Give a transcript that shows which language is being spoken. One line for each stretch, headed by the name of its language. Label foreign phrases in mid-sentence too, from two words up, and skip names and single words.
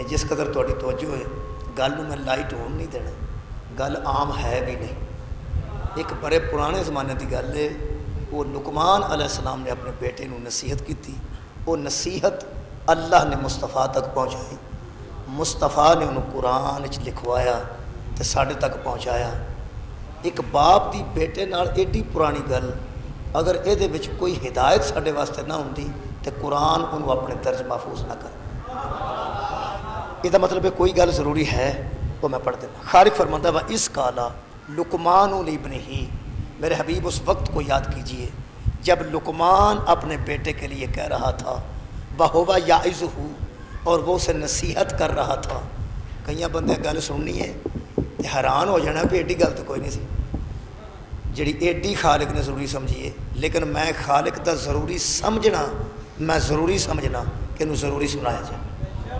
Punjabi: جس قدر تہاڈی توجہ ہے، گل نو میں لائٹ ہون نہیں دینا، گل عام ہے بھی نہیں، ایک بڑے پرانے زمانے کی گل ہے۔ وہ لقمان علیہ السلام نے اپنے بیٹے نو نصیحت کی تھی، وہ نصیحت اللہ نے مصطفیٰ تک پہنچائی، مصطفیٰ نے انہوں قرآن وچ لکھوایا تے ساڈے تک پہنچایا۔ ایک باپ دی بیٹے نال ایڈی پرانی گل اگر یہ وچ کوئی ہدایت ساڈے واسطے نہ ہوندی تے قرآن انہوں اپنے درج محفوظ نہ کر۔ یہ مطلب ہے کوئی گل ضروری ہے، وہ میں پڑھ دینا۔
Urdu: خالق فرماتا ہے
Arabic: وَإِذْ قَالَ لقمان لِابْنِهِ،
Urdu: میرے حبیب اس وقت کو یاد کیجئے جب لقمان اپنے بیٹے کے لیے کہہ رہا تھا
Arabic: وَهُوَ يَعِظُهُ،
Urdu: اور وہ اسے نصیحت کر رہا تھا۔
Punjabi: کئی بندے گل سننی ہے حیران ہو جانا بھی ایڈی گل تو کوئی نہیں سی جڑی ایڈی خالق نے ضروری سمجھیے، لیکن میں خالق دا ضروری سمجھنا، میں ضروری سمجھنا کہ انہوں ضروری سنایا جائے۔